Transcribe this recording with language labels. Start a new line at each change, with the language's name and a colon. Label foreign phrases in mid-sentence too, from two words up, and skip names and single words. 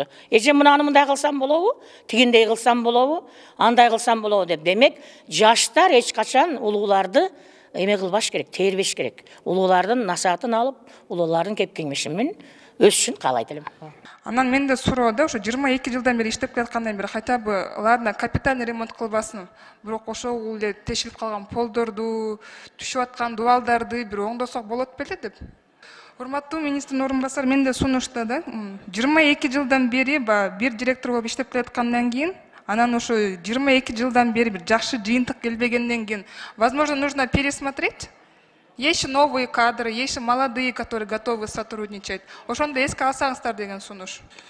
Kyrgyz: Эже мынаны мындай кылсам болобу, тигиндей кылсам болобу, андай кылсам болобу деп. Демек, жаштар эч качан улууларды эме кылбаш керек, теербеш керек. Улуулардын насаатын алып, улуулардын кеп кеңеши менен өсүшүн каалайт элем. Анан менде суроо да, ошо 22 жылдан бери иштеп келаткандан бери
Russian: хотя бы ладно, капитальный ремонт
Kyrgyz: кылбасын. Бирок ошол эле тешилип калган полдорду, түшүп аткан дубалдарды бир оңдосок болот беле деп. Урматтуу министрдин орун басары, менде сунушта да 22 жылдан бери бир директор болуп иштеп келаткандан кийин, анан ошо 22 жылдан бери бир жакшы жыйынтык келбегенден кийин,
Russian: возможно, нужно пересмотреть. Есть новые кадры, есть молодые, которые готовы сотрудничать.
Kyrgyz: Ошондо эске алсаңыздар деген сунуш.